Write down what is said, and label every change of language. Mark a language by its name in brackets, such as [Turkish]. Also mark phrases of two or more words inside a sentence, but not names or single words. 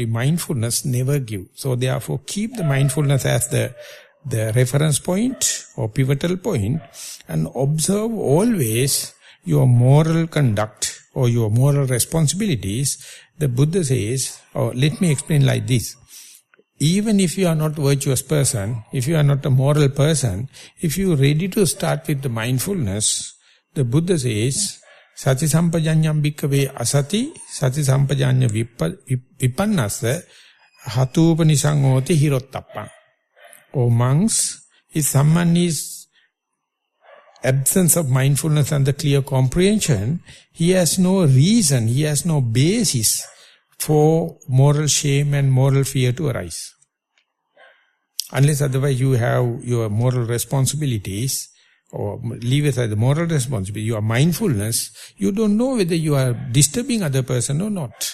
[English] Mindfulness never give. So therefore keep the mindfulness as the reference point or pivotal point, and observe always your moral conduct or your moral responsibilities. The Buddha says, or let me explain like this. Even if you are not a virtuous person, if you are not a moral person, if you are ready to start with the mindfulness, the Buddha says, [Pali] Sati sampajanyam bhikkhave asati, sati sampajanya vipannasa, hatupanisangoti hirottappa. [English] O monks, if someone is absence of mindfulness and the clear comprehension, he has no reason, he has no basis for moral shame and moral fear to arise. Unless otherwise you have your moral responsibilities, or leave aside the moral responsibility, your mindfulness, you don't know whether you are disturbing other person or not.